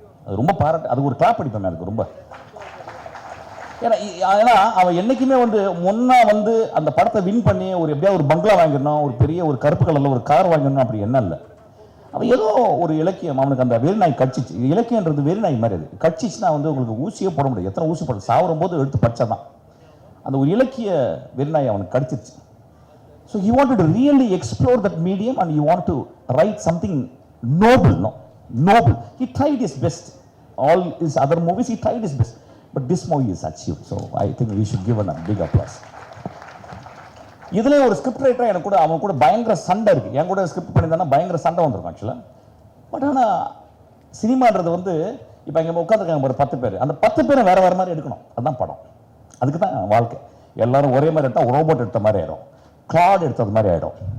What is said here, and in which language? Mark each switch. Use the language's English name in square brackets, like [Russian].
[Tamil] அது ரொம்ப பாராட்டு, அது ஒரு கிளாப் அடிப்பேன் அதுக்கு ரொம்ப. ஏன்னா அவன் என்றைக்குமே வந்து முன்னா வந்து அந்த படத்தை வின் பண்ணி ஒரு எப்படியா ஒரு பங்களா வாங்கிடணும், ஒரு பெரிய ஒரு கருப்பு கலரில் ஒரு கார் வாங்கிடணும், அப்படி என்ன இல்லை. அவன் ஏதோ ஒரு இலக்கியம் அவனுக்கு அந்த வெறிநாய் கட்சிச்சு. இலக்கியன்றது வெறிநாய் மாதிரி, அது கட்சிச்சுன்னா வந்து உங்களுக்கு ஊசியே போட முடியாது. எத்தனை ஊசி போட சாவரும் போது எடுத்து பச்சை தான். அந்த ஒரு இலக்கிய வெறிநாய் அவனுக்கு கடிச்சிருச்சு. [English] So he wanted to really explore that medium and he wanted to write something noble, noble. He tried his best. All his other movies he tried his best, but this movie is achieved. So I think we should give him a big applause. [Tamil] இதுல ஒரு script writer எனக்கு கூட அவன் கூட பயங்கர சண்டை இருக்கு. என் கூட ஸ்கிரிப்ட் பண்ணியிருந்தானா பயங்கர சண்டை வந்திருக்கும் ஆக்சுவலாக. பட் ஆனால் சினிமான்றது வந்து இப்போ இங்கே உட்காந்துருக்காங்க ஒரு 10 பேர், அந்த 10 பேரும் வேற வேற மாதிரி எடுக்கணும். அதுதான் படம், அதுக்கு தான் வாழ்க்கை. எல்லாரும் ஒரே மாதிரி எடுத்தால் ரோபோட் எடுத்த மாதிரி ஆயிடும், கிளாட் எடுத்தது மாதிரி ஆகிடும்.